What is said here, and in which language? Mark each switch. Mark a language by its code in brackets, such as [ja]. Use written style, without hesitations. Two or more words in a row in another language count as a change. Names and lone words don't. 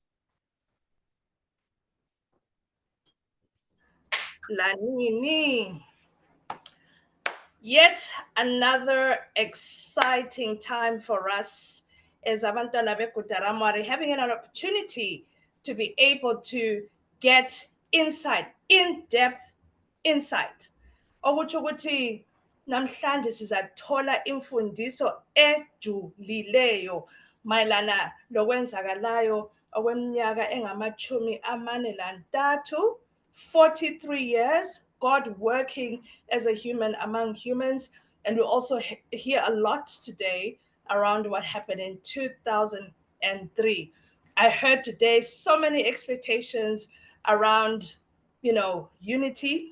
[nd] Lanini. [en] Yet another exciting time for us as [nd] abantwana beGuta Mwari, [en] having an opportunity to be able to get insight, in-depth insight. [nd] Okuthi ukuthi namhlanje sizathola imfundiso ejulileyo mayelana lokwenzakalayo okweminyaka engama-43, 43 years, [en] God working as a human among humans. And we also hear a lot today around what happened in 2003. I heard today so many expectations around, unity.